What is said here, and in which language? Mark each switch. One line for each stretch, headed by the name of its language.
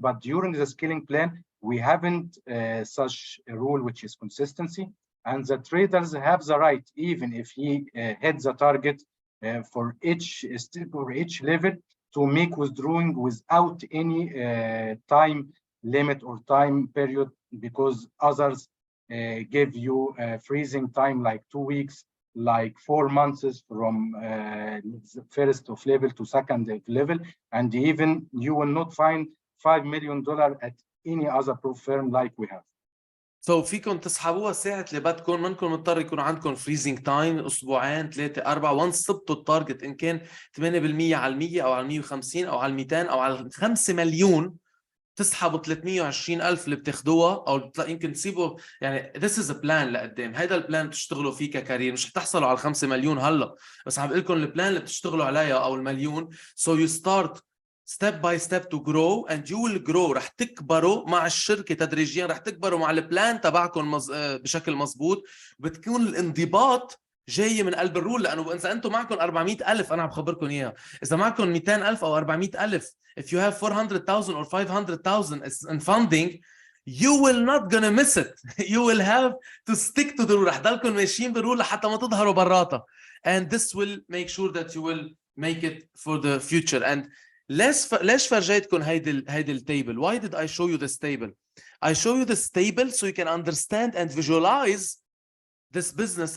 English: But during the scaling plan, we haven't such a rule which is consistency, and the traders have the right, even if he hits the target for each step or each level, to make withdrawing without any time limit or time period, because others give you a freezing time like 2 weeks, like 4 months from first of level to second level, and even you will not find $5 million at any other proof firm like we have.
Arabic: So فيكم تسحبوها ساعة اللي بدكم، منكم مضطر يكون عندكم freezing time أسبوعين 3 4 once صبتوا التارجت، إن كان 8% على 100 أو على 150 أو على 200 أو على 5 مليون، تسحبوا 320,000 اللي بتاخدوها، أو يمكن تسيبوا.
English: يعني this is a plan لقدام.
Arabic: هيدا البلان بتشتغلوا فيه ككارير. مش رح على 5 مليون هلا، بس عم بقول لكم البلان اللي بتشتغلوا عليها أو المليون.
English: So you start step by step to grow, and you will grow.
Arabic: رح تكبروا مع الشركة تدريجيا، رح تكبروا مع البلان تبعكم بشكل مزبوط. بتكون الانضباط جاي من قلب الرول، لأنه إذا أنتم معكم 400,000 أنا عم بخبركم إياها، إذا معكم 200,000 أو 400,000،
English: if you have 400,000 or 500,000 in funding, you will not gonna miss it. You will have to stick to the rule.
Arabic: رح ضلكم ماشيين بالرول لحتى ما تظهروا براتها.
English: And this will make sure that you will make it for the future. And
Arabic: ليش فرجيتكم هيدي التيبل؟
English: Why did I show you this table? I show you this table so you can understand and visualize this business.